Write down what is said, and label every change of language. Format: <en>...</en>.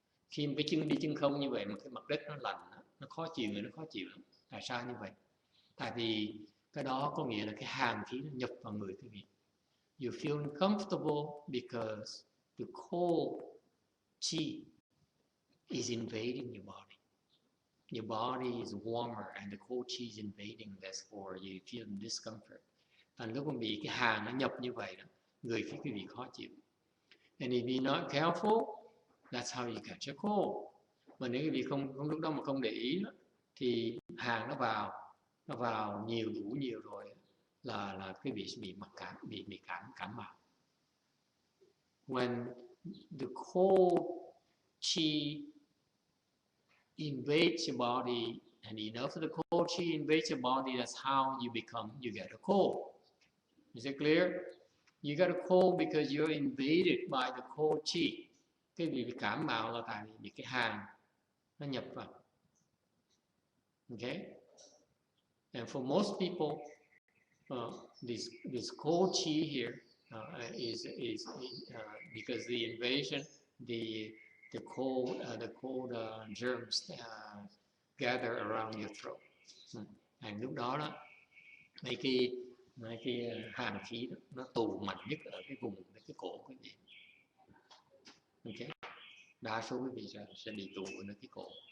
<vi>Khi cái chân đi chân không như vậy mà cái mặt đất nó lạnh, nó khó chịu, nó khó chịu lắm. Tại sao như vậy? Tại vì cái đó có nghĩa là cái hàn khí nó nhập vào người quý vị.</vi> <en>You feel uncomfortable because the cold chi is invading your body. your body is warmer and the cold chi is invading, therefore you feel discomfort.</en> <vi>Thành lúc mà bị cái hàng nó nhập như vậy đó, người phía quý vị khó chịu.</vi> <en>And if you're not careful, that's how you catch a cold.</en> <vi>Mà nếu quý vị không lúc đó mà không để ý đó, thì hàng nó vào đủ nhiều rồi là quý vị sẽ bị cảm mạo.</vi> <en>When the cold chi invades your body, and enough of the cold chi invades your body, that's how you get a cold. Is it clear? You get a cold because you're invaded by the cold chi.</en> <vi>Cái bị cảm mạo là tại vì cái hàng nó nhập vào.</vi> <en>Okay? And for most people, this cold chi here is because the invasion, the cold germs gather around your throat.</en> <vi>And lúc đó mấy cái hàn khí đó, nó tụ mạnh nhất ở cái vùng cái cổ quý vị. Okay, đa số quý vị sẽ bị tụ ở cái cổ.</vi>